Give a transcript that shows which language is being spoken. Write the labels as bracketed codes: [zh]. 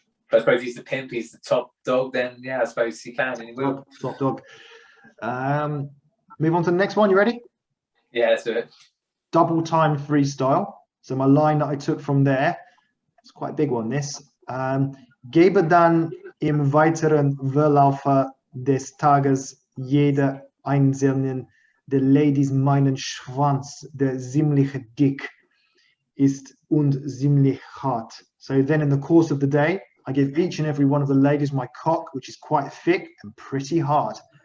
[en] But I suppose he's the pimp, he's the top dog. Then yeah, I suppose he can and he will. Top dog. Move on to the next one. You ready? Yeah, let's do it. Double time freestyle. So my line that I took from there, it's quite a big one. This. [de] Gebe dann im weiteren Verlaufe des Tages jeder einzelnen der Ladies meinen Schwanz, der ziemlich dick ist und ziemlich hart. [en] So then in the course of the day, I give each and every one of the ladies my cock, which is quite thick and pretty hard.